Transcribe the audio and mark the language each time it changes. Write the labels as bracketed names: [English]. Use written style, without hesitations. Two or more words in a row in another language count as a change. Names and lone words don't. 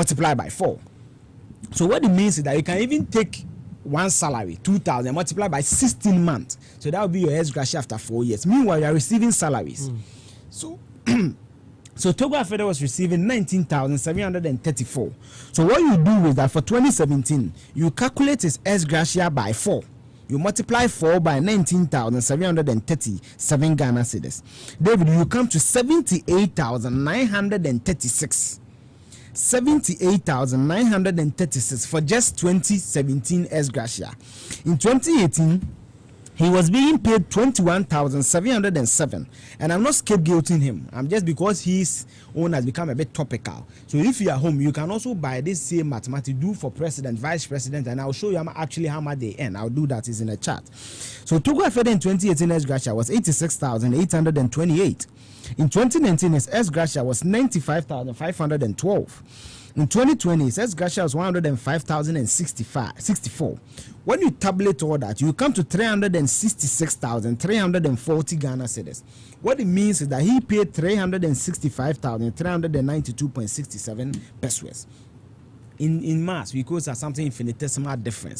[English] So what it means is that you can even take one salary, 2,000, multiply by 16 months. So that will be your Ex-Gratia after 4 years. Meanwhile, you are receiving salaries. So Togo Afede was receiving 19,734. So what you do is that for 2017, you calculate his Ex-Gratia by 4. You multiply 4 by 19,737 Ghana cedis. David, you come to 78,936. 78,936 for just 2017 Ex-Gratia. In 2018, he was being paid 21,707, and I'm not scapegoating him. I'm just because his own has become a bit topical. So if you are home, you can also buy this same mathematics, do for president, vice president, and I'll show you actually how much they earn. I'll do that, is in a chart. So Togo Afede in 2018 Ex-Gratia was 86,828. In 2019, his Ex-Gratia was 95,512. In 2020, his Ex-Gratia was 105,064. When you tabulate all that, you come to 366,340 Ghana cedis. What it means is that he paid 365,392.67 pesos. In mass, because there's something infinitesimal difference.